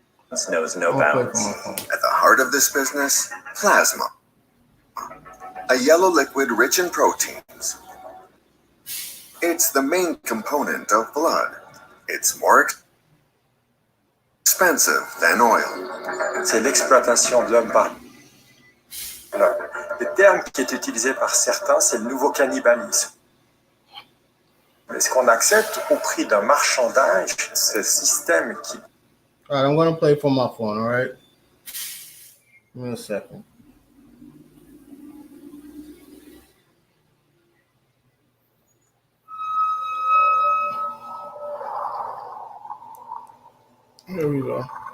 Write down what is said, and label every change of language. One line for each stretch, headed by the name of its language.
English: This knows no bounds. At the heart of this business, plasma, a yellow liquid rich in proteins. It's the main component of blood. It's more expensive than oil.
French: C'est l'exploitation de l'homme par l'homme. Le terme qui est utilisé par certains, c'est le nouveau cannibalisme. Est-ce qu'on accepte au prix d'un marchandage ce système qui...
English: All right, I'm gonna play from my phone. All right, give me a second. Here we go.